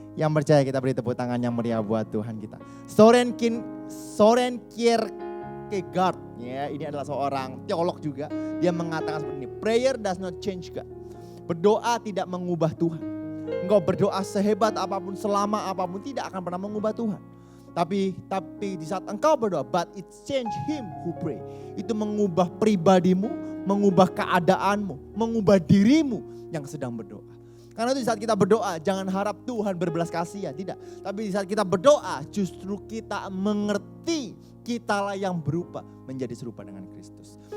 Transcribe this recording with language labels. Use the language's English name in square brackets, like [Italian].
[Indonesian] Yang percaya kita beri tepuk tangan yang meriah buat Tuhan kita. Soren Kierkegaard, ya, ini adalah seorang teolog juga. Dia mengatakan seperti ini, [English] prayer does not change God. [Indonesian] Berdoa tidak mengubah Tuhan. Engkau berdoa sehebat apapun, selama apapun tidak akan pernah mengubah Tuhan. Tapi di saat engkau berdoa, [English] but it change him who pray. [Indonesian] Itu mengubah pribadimu, mengubah keadaanmu, mengubah dirimu yang sedang berdoa. Karena itu di saat kita berdoa, jangan harap Tuhan berbelas kasihan, tidak. Tapi di saat kita berdoa, justru kita mengerti kitalah yang berubah menjadi serupa dengan Kristus.